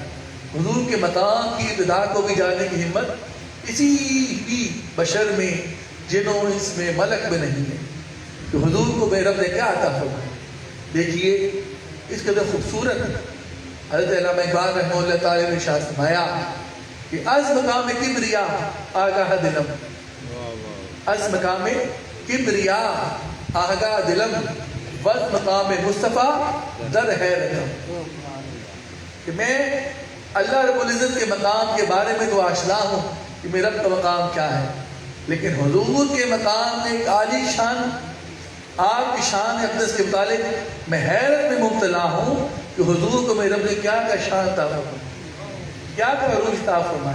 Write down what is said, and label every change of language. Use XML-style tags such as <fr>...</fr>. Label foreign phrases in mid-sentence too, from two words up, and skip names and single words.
<ur>حضور کے مقام کی ابتدا کو بھی جاننے کی ہمت کسی بھی بشر میں جنوں اس میں ملک میں نہیں ہے کہ حضور کو بے رب نے کیا عطا فرمایا. دیکھیے اس قدر خوبصورت حضرت علامہ اقبال رحمہ اللہ تعالیٰ نے ارشاد فرمایا کہ</ur> <fa>از مقام کبریا آگاہ دلم از مقام کبریا آگاہ دلم وز مقام مصطفیٰ در حیرتم.</fa> <ur>کہ میں اللہ رب العزت کے مقام کے بارے میں تو آشنا ہوں کہ میرا رب کا مقام کیا ہے لیکن حضور کے مقام میں ایک عالی شان آپ کی شان اقدس کے متعلق میں حیرت میں مبتلا ہوں کہ حضور کو میرے رب نے کیا کا شان عطا فرمایا کیا کا عروج عطا فرمایا.</ur>